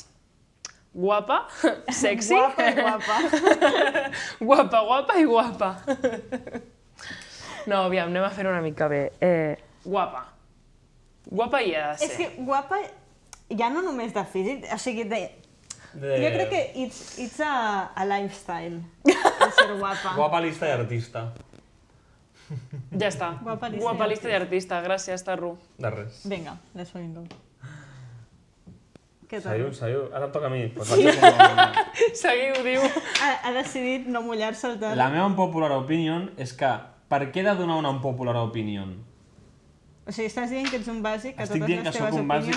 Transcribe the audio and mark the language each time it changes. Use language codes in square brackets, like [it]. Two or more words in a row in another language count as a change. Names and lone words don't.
[ca] Guapa, sexy, Guapa i guapa. guapa i guapa. No, aviam, anem a fer una mica bé. Guapa. Guapa hi ha de És ser. que guapa, ja no només de físic, o sigui, jo crec que [en] it's a lifestyle, [ca] el ser guapa. Guapa, lista i artista. Ja està. Guapa, lista i i artista. Gràcies, Tarro. De res. Vinga, [en] let's fucking go. [ca] Què tal? Seguiu. Ara em toca a mi. Pues vaig a posar Seguiu, diu. Ha decidit no mullar-se el tant. La meva [en] unpopular opinion [ca] és que per què he de donar una [en] unpopular opinion? [ca] O sigui, estàs dient que ets un bàsic, que Estic totes dient les